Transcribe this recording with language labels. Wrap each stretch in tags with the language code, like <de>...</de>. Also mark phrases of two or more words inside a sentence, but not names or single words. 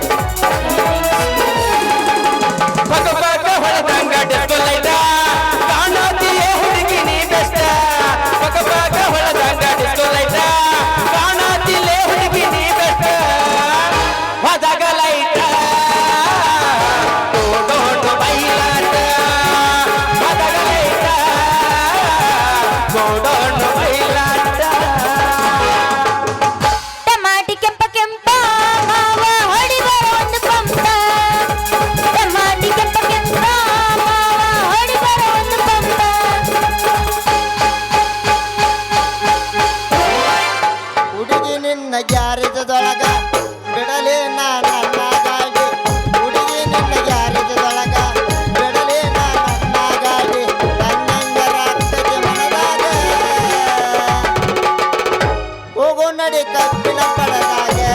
<kn>ಪಕ ಪಕ ಹೊಳದಂಗ</kn> <en>disco light</en> <kn>ಕಾಣೋತಿಯೇ ಹುಡುಗಿ ನೀ ಬೆಸ್ಟ್ ಪಕ ಪಕ ಹೊಳದಂಗ</kn> <en>disco light</en> <kn>ಕಾಣೋತಿಲೇ ಹುಡುಗಿ ನೀ ಬೆಸ್ಟ್ ಹೊದಾಗ ಲೈಟ ಓಡೋಡು ಬೈಲಾಟ ಹೊದಾಗ ಲೈಟ ಓಡೋಡು ಬೈಲಾಟ ಟಮಾಟಿ ಕೆಂಪ ಕೆಂಪ ಮಾವ ಹೊಡಿಬಾರ ಒಂದು ಪಂಪ ಟಮಾಟಿ ಕೆಂಪ ಕೆಂಪ ಮಾವ ಹೊಡಿಬಾರ ಒಂದು ಪಂಪ ಹುಡುಗಿ ನಿನ್ನ ಗ್ಯಾರೇಜದೊಳಗ ಬಿಡಲೇ ನಾ ನನ್ನ ಗಾಡಿ ಹುಡುಗಿ ನಿನ್ನ ಗ್ಯಾರೇಜದೊಳಗ ಬಿಡಲೇ ನಾ ನನ್ನ ಗಾಡಿ ನನ್ನಂಗರ ಆಗ್ತದೆ ಮನದಾಗ ಹೋಗೋ ನಡಿ ಕಬ್ಬಿನ ಪಡದಾಗ</kn>